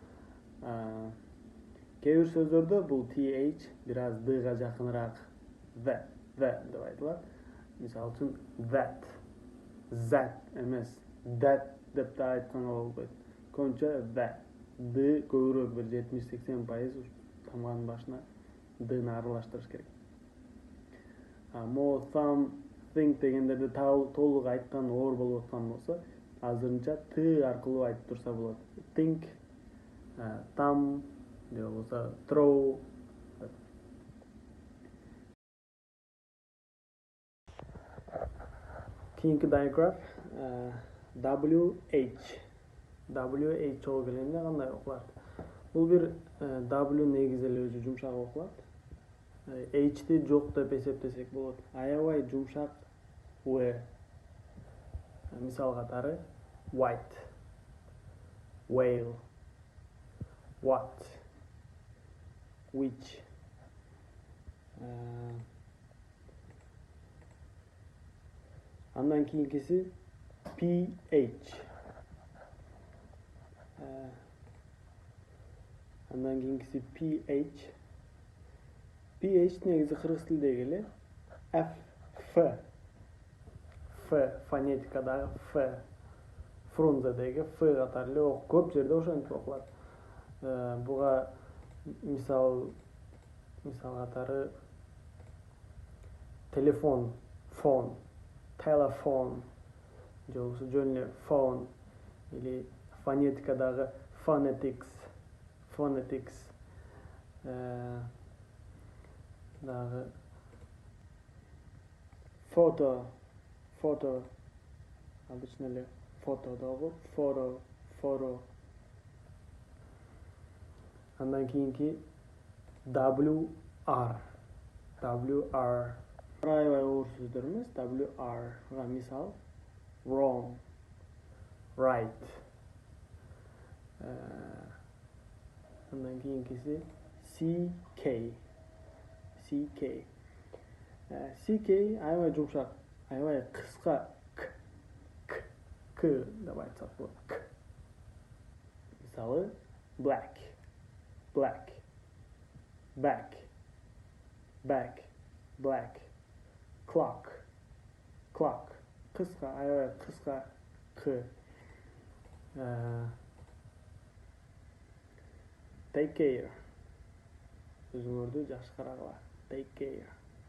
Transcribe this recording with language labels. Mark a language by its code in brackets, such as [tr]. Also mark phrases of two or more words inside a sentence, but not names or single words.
[ky] Кээ бир сөздөрдө бул TH бир аз D-га жакыныраак the деп айтылат. Мисалы үчүн that, эмес that деп да айтканга болбойт. Көбүнчө that, D көбүрөөк бир 70-80% тамганын башына D-ны аралаштырыш керек. [en] More thumb, think [ky] дегендерди толук айткан оор болуп аткан болсо, азырынча T аркылуу айтып турса болот. [en] Think, thumb, [ky] же болбосо throw. Кийинки digraph WH. WH чогуу келгенде кандай окулат? Бул бир W негизи эле өзү жумшак окулат. H'ти жок деп эсептесек болот. Аябай жумшак W. Мисал катары [en] white, whale, what, which. [ky] Андан кийинкиси PH. Андан кийинкиси PH. PH негизи кыргыз тилдеги эле F. Фонетикадагы F. Фрунзедеги F катары эле көп жерде ошентип окулат. Буга мисал катары телефон, [en] phone, telephone, [ky] же болбосо жөн эле phone или фонетикадагы phonetics. Дагы фото, обычно эле фото дагы photo. Андан кийинки WR. Аябай оор сөздөр эмес. WR-га мисал [en] wrong, right. [ky] Андан кийинкиси CK. CK аябай жумшак, аябай кыска К деп айтсак болот. Мисалы [en] black, back, black, clock. [ky] Кыска, аябай кыска К. [en] Take care. [ky] Өзүңөрдү жакшы карагыла. [en] Take care.